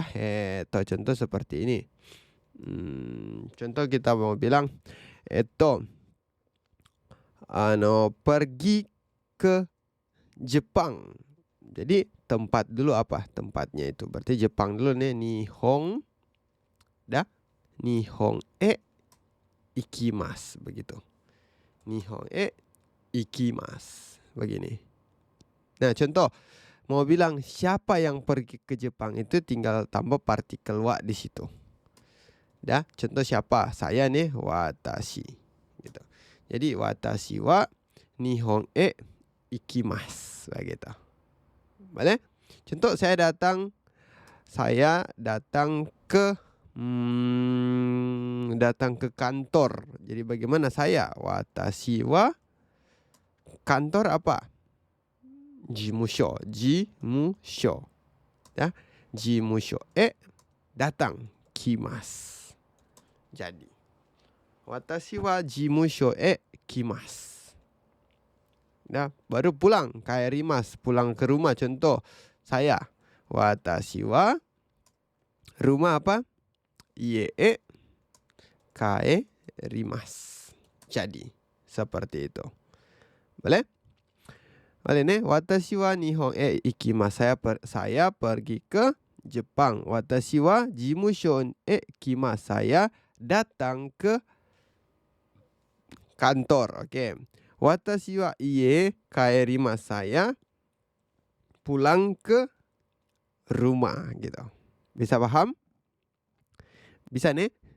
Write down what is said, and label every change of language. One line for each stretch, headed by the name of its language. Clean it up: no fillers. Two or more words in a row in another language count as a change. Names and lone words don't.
Indonesian: Contoh seperti ini. Contoh kita mau bilang pergi ke Jepang. Jadi tempat dulu apa? Tempatnya itu. Berarti Jepang dulu nih, Nihong. Dah.
Japanese: 日本へ行きます, begitu. 日本へ行きます.
Indonesian: Begini. Nah, contoh mau bilang siapa yang pergi ke Jepang itu tinggal tambah partikel wa di situ. Dah, contoh siapa? Saya nih, watashi. Gitu.
Japanese: Jadi 私は日本へ行きます,
Indonesian: begitu. Boleh? Contoh saya datang ke kantor. Jadi bagaimana saya?
Japanese: 私は
Indonesian: kantor apa?
Japanese: 事務所。事務所.
Indonesian: Ya,
Japanese: 事務所へ
Indonesian: datang, kimasu.
Japanese: Jadi 私は事務所へ来ます.
Indonesian: Nah, baru pulang, kaerimasu, pulang ke rumah. Contoh saya,
Japanese: 私は
Indonesian: rumah apa?
Japanese: 家へ帰ります.
Indonesian: Jadi seperti itu. Boleh? Boleh nih.
Japanese: 私は日本へ行きます.
Indonesian: Saya pergi ke Jepang.
Japanese: 私は事務所へ来ます.
Indonesian: Saya datang ke kantor. Oke.
Japanese: 私は家帰ります.
Indonesian: Saya pulang ke rumah, gitu. Bisa paham? Bisa nih?